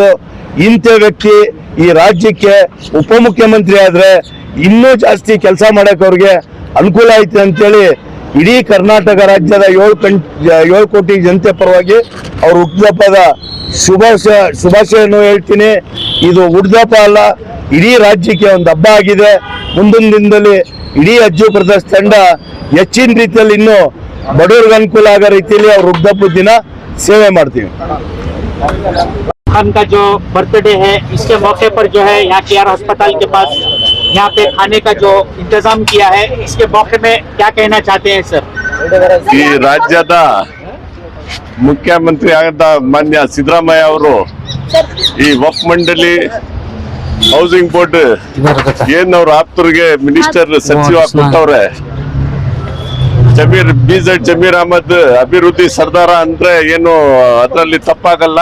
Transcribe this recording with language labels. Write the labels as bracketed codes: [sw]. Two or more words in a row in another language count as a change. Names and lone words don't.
[kn] ಇಂಥ ವ್ಯಕ್ತಿ ಈ ರಾಜ್ಯಕ್ಕೆ ಉಪಮುಖ್ಯಮಂತ್ರಿ ಆದರೆ ಇನ್ನೂ ಜಾಸ್ತಿ ಕೆಲಸ ಮಾಡೋಕೆ ಅವ್ರಿಗೆ ಅನುಕೂಲ ಆಯ್ತು ಅಂತೇಳಿ ಇಡೀ ಕರ್ನಾಟಕ ರಾಜ್ಯದ 7 ಕೋಟಿ ಜನತೆ ಪರವಾಗಿ ಅವ್ರ ಹುಟ್ಟುಹಬ್ಬದ ಶುಭಾಶಯನ್ನು ಹೇಳ್ತೀನಿ. ಇದು ಹುಟ್ಟುಹಬ್ಬ ಅಲ್ಲ, ಇಡೀ ರಾಜ್ಯಕ್ಕೆ ಒಂದು ಹಬ್ಬ ಆಗಿದೆ. ಮುಂದಿನ ದಿನದಲ್ಲಿ ಇಡೀ ಅಜ್ಜು ಬ್ರದರ್ಸ್ ತಂಡ ಹೆಚ್ಚಿನ ರೀತಿಯಲ್ಲಿ ಇನ್ನೂ ಬಡವರಿಗೆ ಅನುಕೂಲ ಆಗೋ ರೀತಿಯಲ್ಲಿ ಅವ್ರ ಹುಟ್ಟುಹಬ್ಬದ ದಿನ ಸೇವೆ ಮಾಡ್ತೀವಿ. [hi] खान का जो बर्थडे है, इसके मौके पर जो है यहाँ KR अस्पताल के पास यहाँ पे खाने का जो इंतजाम किया है, इसके मौके में क्या कहना चाहते हैं सर? [kn] ಈ ರಾಜ್ಯದ ಮುಖ್ಯಮಂತ್ರಿ ಆದ ಮಾನ್ಯ ಸಿದ್ದರಾಮಯ್ಯ ಅವರು ಈ ವಕ್ಫ್ ಮಂಡಳಿ ಹೌಸಿಂಗ್ ಬೋರ್ಡ್ ಏನ್ ಅವ್ರ ಆಪ್ತರಿಗೆ ಮಿನಿಸ್ಟರ್ ಸಚಿವ ಕೊಟ್ಟವ್ರೆ, BZ ಜಮೀರ್ ಅಹಮದ್ ಅಭಿವೃದ್ಧಿ ಸರ್ದಾರ ಅಂದ್ರೆ ಏನು ಅದರಲ್ಲಿ ತಪ್ಪಾಗಲ್ಲ.